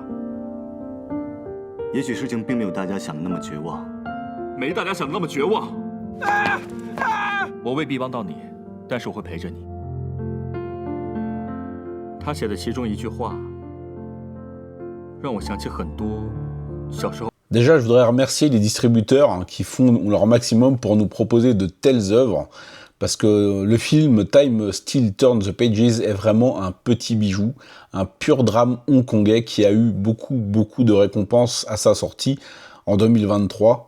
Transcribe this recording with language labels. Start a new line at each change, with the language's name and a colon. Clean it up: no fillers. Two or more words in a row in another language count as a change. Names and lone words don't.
Chinese: 也许事情并没有大家想的那么绝望，没大家想的那么绝望。我未必帮到你，但是我会陪着你。他写的其中一句话，让我想起很多小时候。
French: Déjà, je voudrais remercier les distributeurs qui font leur maximum pour nous proposer de telles œuvres, parce que le film Time Still Turns the Pages est vraiment un petit bijou, un pur drame hongkongais qui a eu beaucoup de récompenses à sa sortie en 2023.